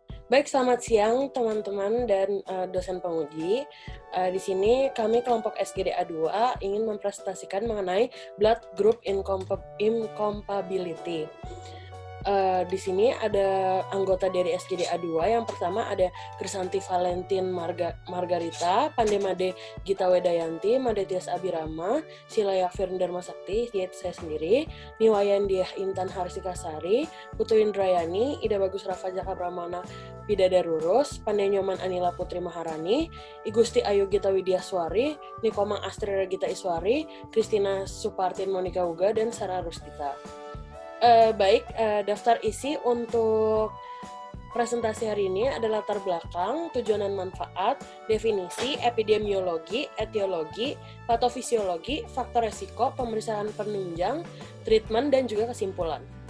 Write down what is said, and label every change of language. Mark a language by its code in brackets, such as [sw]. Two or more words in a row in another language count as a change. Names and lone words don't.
[id] Baik, selamat siang teman-teman dan dosen penguji. Di sini kami kelompok SGDA 2 ingin mempresentasikan mengenai [en] blood group incompatibility. [id] Di sini ada anggota dari SGDA 2. Yang pertama ada Krisanti Valentin Margarita, Pandemade Gita Wedayanti, Madetias Abirama, Silaya Firndarma Sakti, yaitu saya sendiri, Niwayandiah Intan Harsika Sari, Putu Indrayani, Ida Bagus Rafa Jaka Pramana Bidada Rurus, Pandenyoman Anila Putri Maharani, Igusti Ayu Gita Widyaswari, Nikomang Astri Gita Iswari, Kristina Supartin Monika Uga, dan Sarah Rustita. Daftar isi untuk presentasi hari ini ada latar belakang, tujuan dan manfaat, definisi, epidemiologi, etiologi, patofisiologi, faktor resiko, pemeriksaan penunjang, treatment, dan juga kesimpulan.